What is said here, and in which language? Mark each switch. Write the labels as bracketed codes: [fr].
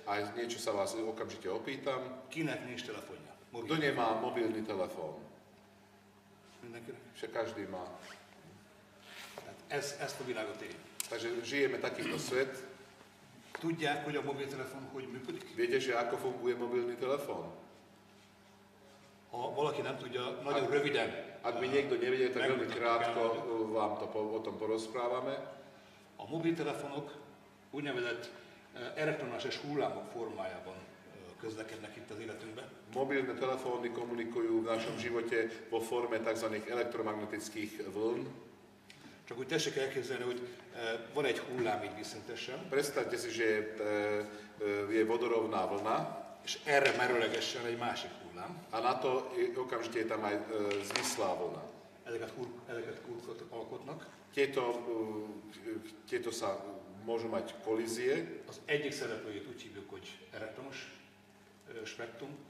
[sk] A niečo sa vás okamžite opýtam. [hu] kinek nincs telefonja? [sk] Kto nemá mobilný telefón? [hu] Mindenkinek? [sk] Však každý má. [hu] Tehát ezt a világot éljük. [sk] Takže žijeme takýto svet. [hu] Tudják, hogy a mobiltelefon hogy működik? [sk] Viete, že ako funguje mobilný telefón? [hu] Ha valaki nem tudja, nagyon röviden. [sk] Ak by niekto nevedel, tak veľmi krátko vám to o tom porozprávame. [hu] A mobiltelefonok úgynevezett elektromágneses hullámok formájában közlekednek itt az életünkben. [sk] Mobilné telefóny komunikujú v našom živote vo forme tzv. Elektromagnetických vln. [hu] Csak úgy tessék elképzelni, hogy van egy hullám így viszintesen, [sk] Predstavte si, že je vodorovná vlna [hu] és erre merőlegesen egy másik hullám. [sk] a na to okamžite je tam aj zvislá vlna. [hu] Ezeket kurkot alkotnak. [sk] Tieto sa môžu mať kolízie. [hu] Az egyik szereplőjét úgy hívjuk, hogy elektromos spektrum,